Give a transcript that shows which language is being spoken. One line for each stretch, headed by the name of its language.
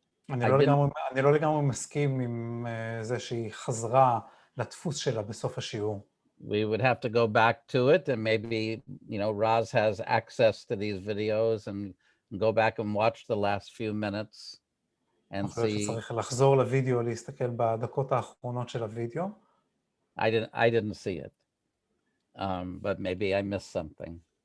Hebrew: אני לא לגמרי מסכים עם זה שהיא חזרה לדפוס שלה בסוף השיעור.
English: We would have to go back to it, and maybe, you know, Roz has access to these videos and go back and watch the last few minutes and see.
Hebrew: צריך לחזור לוידאו, להסתכל בדקות האחרונות של הוידאו.
English: I didn't see it, but maybe I missed something.